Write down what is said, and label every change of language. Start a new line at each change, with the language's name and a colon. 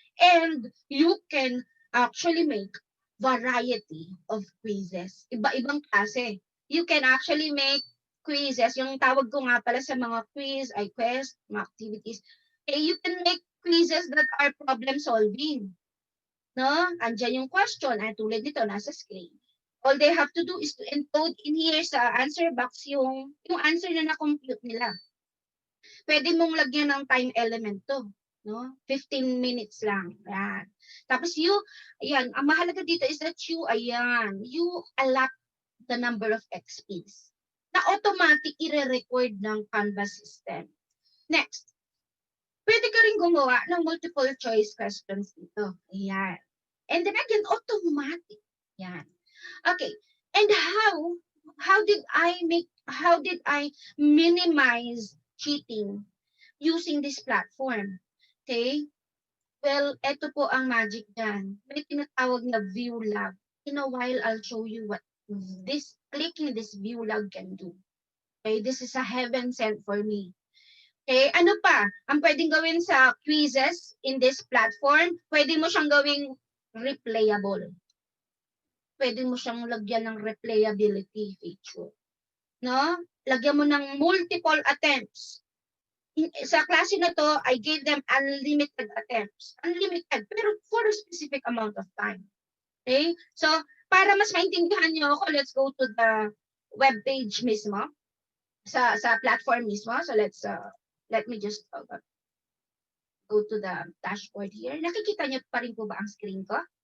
English: And you can actually make variety of quizzes.
Filipino: Iba-ibang klase.
English: You can actually make quizzes.
Filipino: Yung tawag ko nga pala sa mga quiz, ay quest, mga activities.
English: Okay, you can make quizzes that are problem solving. No?
Filipino: Andyan yung question. Ay, tulad nito, nasa screen.
English: All they have to do is to encode in here
Filipino: sa answer box yung answer na na-compute nila. Pwede mong lagyan ng
English: time element
Filipino: to. No? 15 minutes lang. Ayan. Tapos ayan, ang mahalaga dito
English: is that you allot the number of XPs
Filipino: na automatic i-record ng Canvas system. Next, pwede ka rin gumawa ng
English: multiple choice questions
Filipino: dito. Ayan.
English: And then again, automatic. Ayan. Okay. And how did I minimize cheating using this platform? Okay?
Filipino: Well, eto po ang magic dyan. May tinatawag na view log.
English: In a while, I'll show you what clicking this view log can do. Okay? This is a heaven sent for me.
Filipino: Okay? Ano pa? Ang pwedeng gawin sa quizzes
English: in this platform,
Filipino: pwede mo siyang gawing replayable. Pwede mo siyang lagyan ng
English: replayability feature.
Filipino: No? Lagyan mo ng
English: multiple attempts.
Filipino: Sa klase na to,
English: I gave them unlimited attempts. Unlimited, pero for a specific amount of time. Okay? So,
Filipino: para mas maintindihan niyo ako,
English: let's go to the web page mismo.
Filipino: Sa platform mismo.
English: So, let me just go to the dashboard here.
Filipino: Nakikita niyo pa rin po ba ang screen ko?